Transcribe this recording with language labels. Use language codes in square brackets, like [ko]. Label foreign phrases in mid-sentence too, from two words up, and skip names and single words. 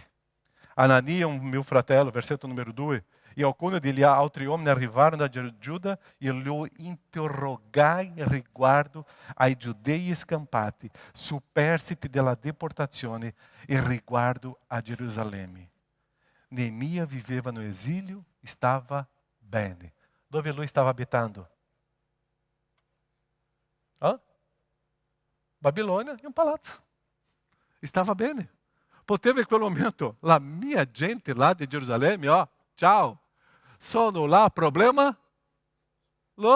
[it] Anania, un mio fratello, versetto numero 2, e alcuni degli altri uomini arrivarono da Giuda e lo interrogai riguardo ai giudei scampati, superstiti della deportazione e riguardo a Gerusalemme. Neemia viveva [pt] no exílio, estava [it] bene. Dove lui stava abitando? Babilônia, in un palazzo. Stava bene. Poteva in quel momento, la mia gente lá di Gerusalemme, ciao. Sono là, problema loro.